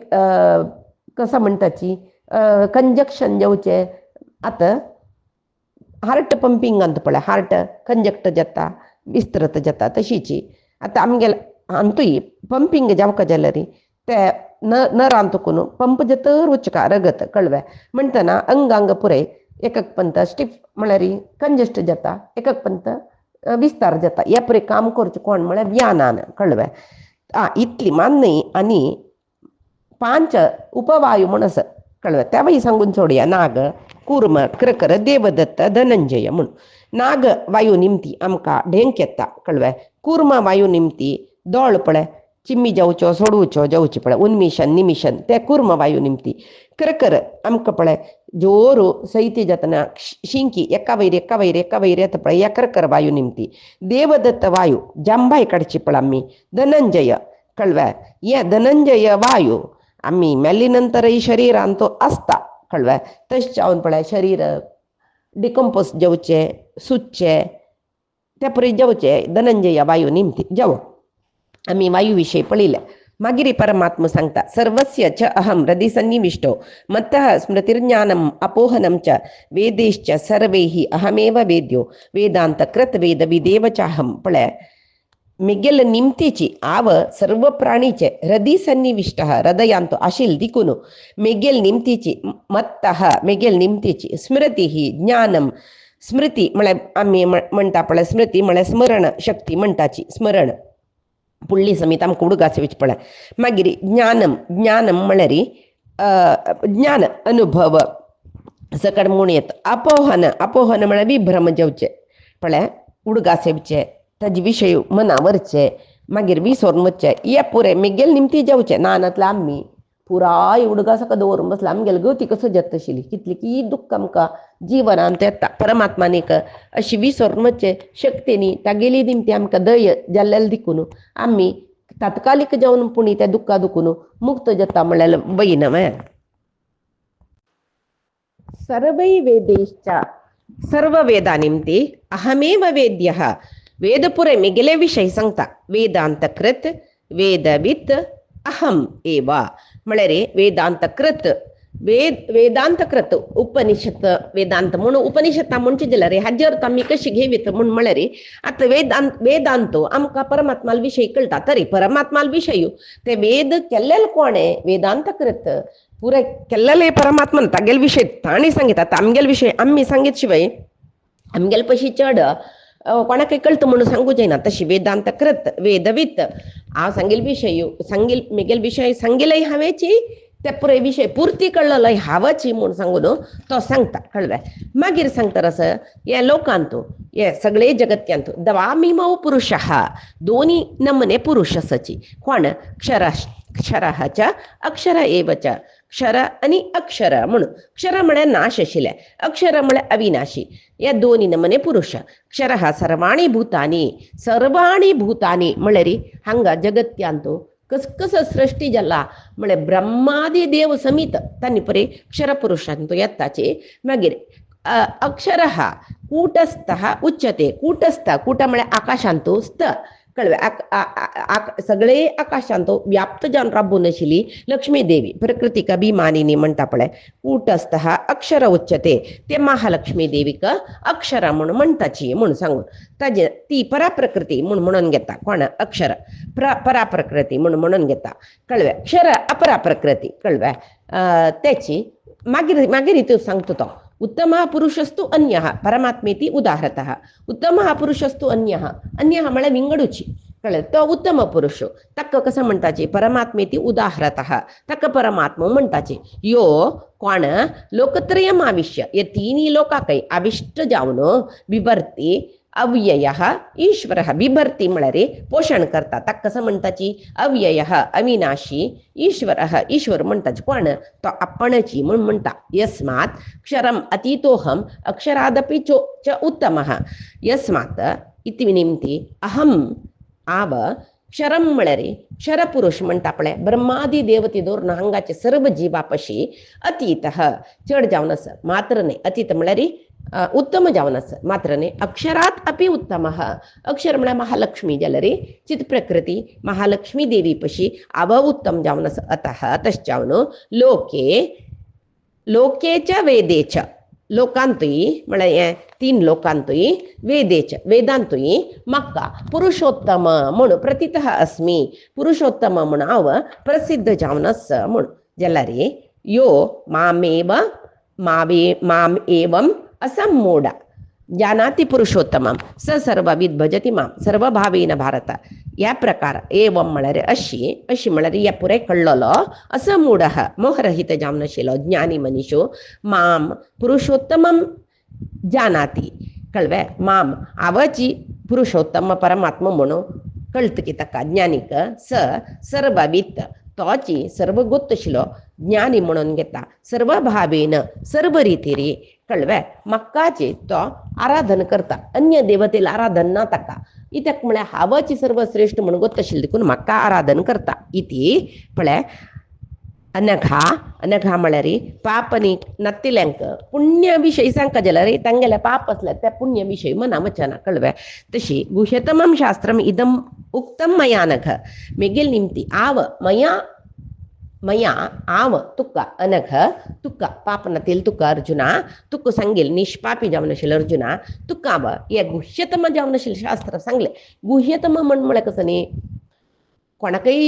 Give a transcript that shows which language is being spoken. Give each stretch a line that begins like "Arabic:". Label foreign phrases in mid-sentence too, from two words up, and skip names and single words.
Konkani: कसा म्हणटाची कंजक्शन जेवचे आतां हार्ट पंपिंगांत पळय
English: heart conjunct
Konkani: जाता विस्तृत जाता तशीची आतां आमगेले अंतुई पंपिंग जावका जाल्यारी ते न रांतुकून पंप जतर उचका रगत कळव्या म्हणटना अंग अंग पुरे एकक पंत स्टिफ म्हळ्यार कंजेस्ट जाता एकक पंत विस्तार जाता या पुरे काम करचें कोण म्हळ्यार व्यानान कळव्या इतली मान्य आनी 5 उपवायू म्हण आसा कळव्या त्या बाई सांगून सोडया नाग कूर्म क्रकर देवदत्त धनंजय म्हूण नाग वायू निमती आमकां ढेंक येता कळव्या कूर्म वायू निमती दोळ पळय चिम्मी जावच्यो सोडवच्यो जावची पळय उन्मिशन निमिशन ते कूर्म वायू निमती क्रकर आमकां पळय जोरू सैती जातना शिंकी एका वयर येता पळय या क्रकर वायू निमती देवदत्त वायू जांबाय काडची पळय आमी धनंजय कळव्या हे धनंजय वायू आम्ही मेल्ली नंतर ही शरीरान तो आसता कळव्या तशें जावन पळय शरीर डिकम्पोज जावचे सुच्चे त्या परी जावचे धनंजय वायू निमती जावं आम्ही वायू विशयी पळयलें मागीर परमात्मा सांगता
Sanskrit: सर्वस्य च अहम हृदि सन्निविष्टो मत्तः स्मृतिर्ज्ञानम अपोहनम च वेदेश्च सर्वैः अहमेव वेद्यो वेदांत कृत वेद विदेव चाहम
Konkani: पळय मिगेल निमतीची आव सर्व प्राणीचे हृदय सन्निविष्ट हृदयांतो आशिल दिकुनु मेगेल निमतीची मत्तः मेगेल निमतीची स्मृती ही ज्ञानम स्मृती म्हळ्यार आम्ही म्हणटा पळय स्मृती म्हळ्यार स्मरण शक्ती म्हणटाची स्मरण पुडली समीत आमकां उडगासवीच पळय मागीर ज्ञानम ज्ञानम म्हळ्यार ज्ञान अनुभव सकड म्हूण येता अपोहन अपोहन म्हळ्यार विभ्रम जावचे पळय उडगासेवचे ताजे विशय मनावरचे मागीर विसरून वचचे हे पुरे मेगेल निमती जावचे नानातले आमी पुराय उडगासका दवरून बसला आमगेली गती कसो जत आशिल्ली कितली की दुख्ख आमकां जिवनांत येता परमात्मानीक अशी विसरून वचचे शक्तीनी तागेली निमती आमकां दय जाल्लेले दिकून आमी तात्कालीक जावन पुणी त्या दुख्खा दुखून मुक्त जाता म्हळ्यार बैनवे
Sanskrit: सर्वै वेदेश्च सर्व वेदा निमती अहमेव वेद्यः
Konkani: वेदपुरे मिगले विषय सांगता
Sanskrit: वेदांत कृत वेदवित अहम एव
Konkani: म्हळ्यार वेदांत कृत वेदांत कृत उपनिषत वेदांत म्हणून उपनिषत्ता म्हणचे जाल्यार हाजे अर्थ आमी कशी घेवीत म्हूण म्हळ्यार आता वेदांतो आमकां परमात्माल विशय कळटा तरी परमात्माल विशय ते वेद केल्लेले कोणे वेदांत कृत पुरे केल्लेले परमात्मान तागेले विशय ताणी सांगिता आमगेले विशय आमी सांगीत शिवाय आमगेले पशी चड कोणाकय कळत म्हणून सांगू जायना तशी वेदांत कृत वेदवित हांव सांगेल विशय सांगेल मेगेल विशय सांगेलय हांवेची ते पुरे विशय पुर्ती कळलय हांवची म्हूण सांगून तो सांगता कळ्ळें मागीर सांगता असं हे लोकांतू हे सगळे जगत्यांतू
Sanskrit: द्वामिमौ पुरुषः
Konkani: दोन्ही नमने पुरुष आसाची कोण
Sanskrit: क्षरः च अक्षर एव च
Konkani: क्षर आणि अक्षर म्हणून क्षर म्हळ्यार नाश आशिल्ले अक्षर म्हळ्यार अविनाशी या दोन्ही नमने पुरुष क्षरः
Sanskrit: सर्वाणी भूतानी
Konkani: म्हळ्यार हांगा जगत्यांतू कस सृष्टी जाला म्हळ्यार ब्रह्मादी देव समीत तांणी परे क्षर पुरुषांतू येताचे मागीर
Sanskrit: अक्षरः कूटस्थः उच्यते
Konkani: कूटस्थ कूट म्हळ्यार आकाशांतू स्थ कळ्ळें सगळे आकाशांत व्याप्त जावन राबून आशिल्ली लक्ष्मी देवी प्रकृतीक अभिमानिनी म्हणटा पळय
Sanskrit: कूटस्थः अक्षर उच्यते
Konkani: ते महालक्ष्मी देवीक अक्षर म्हणून म्हणटाची म्हणून सांगून ताजे ती पराप्रकृती म्हणून घेता कोण अक्षर पराप्रकृती म्हणून घेता कळ्ळें क्षर अपराप्रकृती कळ्ळें त्याची मागीर हितून सांगतो तो
Sanskrit: उत्तमः पुरुषस्तु अन्यः परमात्मेति उदाहरतः उत्तमः पुरुषस्तु अन्यः
Konkani: म्हळ्यार विंगडूची कळ्ळें तो उत्तम पुरुष ताका कसं म्हणटाचे
Sanskrit: परमात्मेति उदाहरतः
Konkani: ताका परमात्मा म्हणटाचे यो कोण
Sanskrit: लोकत्रयम आविश्य
Konkani: हे तिनी लोकांकय आविष्ट जावन विभर्ती
Sanskrit: अव्ययः ईश्वरः विभर्ती
Konkani: म्हळ्यार पोषण करता ताका कसं म्हणटाची अव्ययः अविनाशी ईश्वर म्हणटाचे कोण तो आपणची म्हणून म्हणटा
Sanskrit: यस्मात् क्षरम अतीतोहम अक्षरादपि च उत्तमः
Konkani: यस्मात् इति निमती अहम आव क्षरम म्हळ्यार क्षरपुरुष म्हणटा पळय ब्रह्मादी देवते दवरून हांगाचे सर्व जिवापशी अतीतः चड जावन आसा मात्र न्ही अतीत म्हळ्यार उत्तम जावन आसा मात्र न्ही
Sanskrit: अक्षरात अपि उत्तमः
Konkani: अक्षर म्हळ्यार महालक्ष्मी जाल्यार चित प्रकृती महालक्ष्मी देवी पशी आव उत्तम जावन आसा अतः तश जावन
Sanskrit: लोके च वेदे च
Konkani: लोकांतुय म्हळ्यार हें 3 लोकांतुय वेदेच वेदांतुय म्हाका पुरुषोत्तम म्हूण
Sanskrit: प्रथितः अस्मी
Konkani: पुरुषोत्तम म्हूण हांव प्रसिद्ध जावन आसा म्हूण जाल्यार यो
Sanskrit: माम एवम असम्मूढ जानाति पुरुषोत्तमम स सर्वविद भजति माम सर्वभावेन भारत
Konkani: या प्रकार एवम म्हळ्यार अशी म्हळ्यार या पुरे कळ्ळलो असं मूढ मोहरहित जावन आशिल्लो ज्ञानी मनीसो
Sanskrit: माम पुरुषोत्तमम जानाति
Konkani: कळवे माम आवची पुरुषोत्तम परमात्मा म्हणून कळत की ताका ज्ञानीक
Sanskrit: स सर्ववित
Konkani: तोची सर्व गोत्त आशिल्लो ज्ञानी म्हणून घेता
Sanskrit: सर्व भावेन
Konkani: सर्व रितीरी कळवे मक्काचे तो आराधन करता अन्य देवतेला आराधन ना ताका इत्याक म्हळ्यार हावची सर्वश्रेष्ठ म्हणून गोत्त आशिल्ली देखून म्हाका आराधन करता इति पळय अनघा म्हळ्यार पापनी नत्तिल्यांक पुण्य विशयी सांगता जाल्यार तांगेले पाप असले त्या पुण्य विशयी मना वचना कळवे तशी
Sanskrit: गुह्यतमं शास्त्रम इदम उक्तम मया नघ
Konkani: मेगेल निमती आव मया आव तुका अनघ तुका पाप नतील तुका अर्जुना तुका सांगेल निष्पापी जावन आशिल्लो अर्जुना तुका हे गुह्यतम जावन आशिल्लें शास्त्र सांगलें गुह्यतम म्हळ्यार कसं न्ही कोणाकय